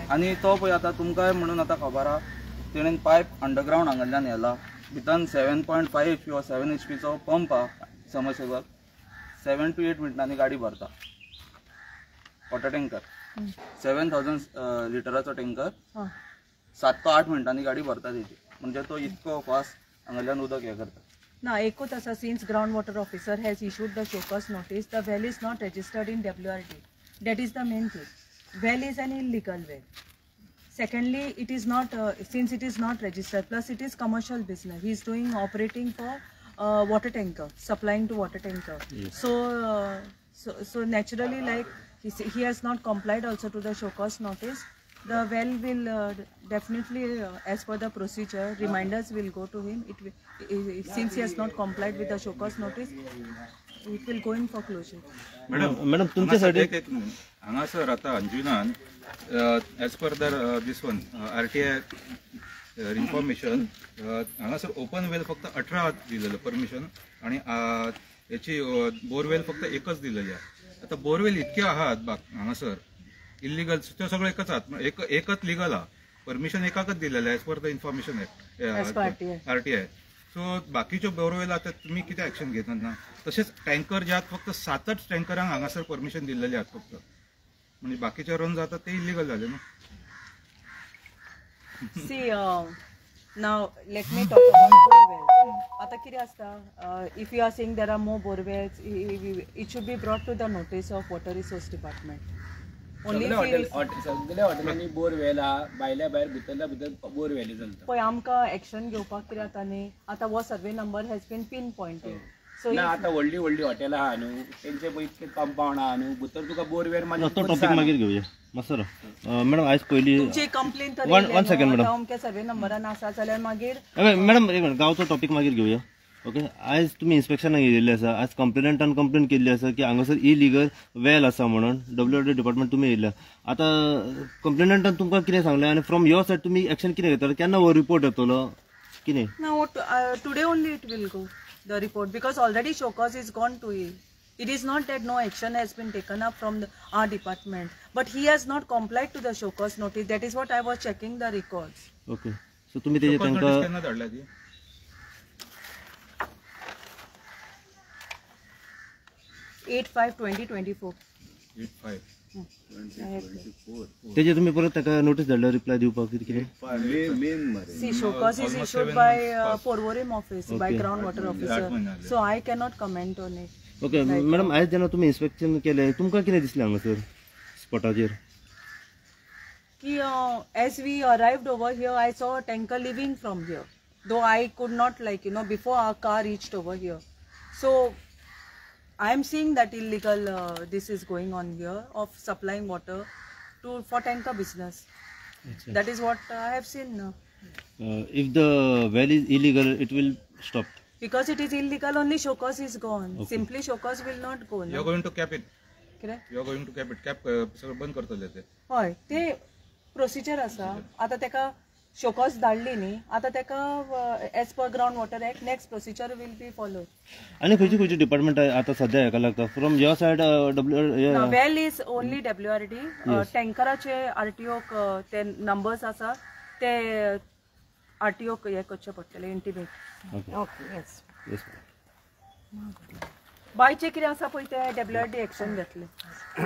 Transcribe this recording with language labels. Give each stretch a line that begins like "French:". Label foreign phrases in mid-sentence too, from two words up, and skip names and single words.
Konkani: आनी तो पळय आतां तुमकांय म्हणून आतां खबर आहा तेणें
English: pipe underground
Konkani: हांगाल्यान येला भितन 7.5 HP वा 7 HP चो पंप आहा समरसेबल 7 to 8 मिनटांनी गाडी भरता
English: water tanker
Konkani: 7000 लिटराचो टँकर 7 to 8 मिनटांनी गाडी भरता तेजी म्हणजे तो इतको फास्ट हांगाल्यान उदक हे करता ना एकूच आसा
English: since ground water officer has issued the show cause notice the well is not registered in WRD that is the main thing. Well is an illegal well. Secondly, it is not since it is not registered, plus it is commercial business. He is doing operating for water tanker, supplying to water tanker. Yes. So naturally, like he has not complied also to the show cause notice. The well will definitely, as per the procedure, reminders will go to him. Since he has not complied with the show cause notice, it will go in for closure.
Marathi: मॅडम तुमच्यासाठी हांगासर आता अंजुनान
English: as per this one RTI information
Marathi: हांगासर
English: open well
Marathi: फक्त 18 दिलेलं परमिशन आणि याची बोरवेल फक्त एकच दिलेली आहे आता बोरवेल इतके आहात हांगासर इलिगल ते सगळं एकच आहात एकच लिगल आहा परमिशन एकाकच दिलेलं
English: as per the information
Marathi: RTI सो बाकीच्यो बोरवेल आता तुम्ही किती ऍक्शन घेतात ना तसेच टँकर जे आहेत फक्त 7च टँकरांक हांगासर परमिशन दिलेले आहेत फक्त म्हणजे बाकीचे रन जातात ते इलिगल झाले ना
English: See, now let me talk about borewells.
Konkani: आता कितें आसता
English: if you are saying there are more borewells, it should be brought to the notice of water resource department.
Konkani: सगळे हॉटेलांनी बोरवेल आहा भायल्या भायर भितरल्या भितर बोरवेली चलता पळय आमकां एक्शन घेवपाक कितें जाता न्ही आतां हो
English: survey number has been pin pointed
Konkani: So ना
English: if-
Konkani: आता व्हडली व्हडली हॉटेलां आहा न्हू तेंचे पळय इतके कंपाऊंड आहा न्हू भितर तुका बोरवेल तो टॉपिक मागीर घेवया मास्तर मॅडम आयज पयली तुमची कंप्लेन तर
English: one second, madam.
Konkani: अमक्या सर्वे नंबरान आसा जाल्यार मागीर मॅडम एक मिनिट गांवचो टॉपिक मागीर घेवया ओके आयज तुमी इन्स्पेक्शनाक येयल्ले आसा आयज कंप्लेनंटान कंप्लेन केल्ली आसा की हांगासर
English: illegal well
Konkani: आसा म्हणून
English: WRD department
Konkani: तुमी येयल्या आतां कंप्लेनंटान तुमकां कितें सांगलें आनी
English: from your side
Konkani: तुमी एक्शन कितें घेतले केन्ना हो रिपोर्ट येतलो कितें
English: no, today only it will go, the report, because already show cause is gone to him. It is not that no action has been taken up from our department, but he has not complied to the show cause notice. That is what I was checking the records. okay so
Konkani: तुमी तेजे Focus तांकां notice केन्ना धाडल्या ती 8/5/2024. 8/5. तेजे तुमी परत ताका नोटीस धाडल्या रिप्लाय दिवपाक कितें कितें
English: See, show cause is issued by Porvorim office, by groundwater officer. So I cannot comment on it. ओके मॅडम आयज जेन्ना तुमी इन्स्पेक्शन केलें तुमकां कितें दिसलें हांगासर स्पॉटाचेर As we arrived over here, I saw a tanker leaving from here. Though I could not, before our car reached over here. So I am seeing that illegal this is going on here of supplying water for tanker business. That is what I have seen now. If the well is illegal, it will stop. Because it is illegal, only show cause is gone. Simply show cause will not go. You are going to cap it. Correct? You are going to cap it. Cap
Konkani: सगळं बंद करतले ते. हय ते प्रोसिजर आसा आतां तेका शोकॉस धाडली न्ही आतां तेका
English: as per ground water act next procedure will be follow
Konkani: आनी खंयची डिपार्टमेंट आतां सध्या हेका लागता
English: from your side well is only WRD
Konkani: टँकराचे RTO ते नंबर्स आसा ते RTO हे करचे पडटले
English: intimate okay yes
Konkani: बायचे कितें आसा पळय ते WRD एक्शन घेतले